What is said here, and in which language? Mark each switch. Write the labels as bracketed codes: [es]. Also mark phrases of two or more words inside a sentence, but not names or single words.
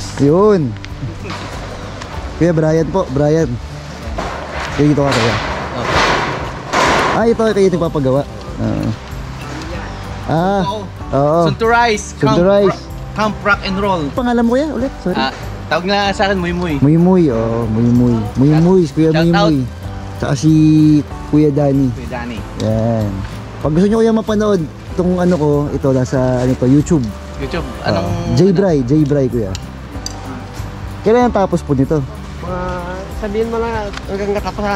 [tl] Yun. Kuya Brian po, Brian. Kaya dito ka kaya. Ah, ito kayo nagpapagawa. Oo. Sunturise. Sunturise. Camp Rock and Roll. Pangalan mo kuya ulit? Sorry. Tawag na sa akin, Muy Muy. Muy Muy, oh, Muy Muy. Muy Muy, Kuya Muy [en] Shout out. [tl] Muy. Tsaka si Kuya Danny. Kuya Danny. Yan. Pag gusto nyo kuya mapanood itong ano ko, ito nasa ano to, YouTube. YouTube. Anong... J-Bry kuya. Kailan ang tapos po nito? Sabihin mo na hanggang katapusan.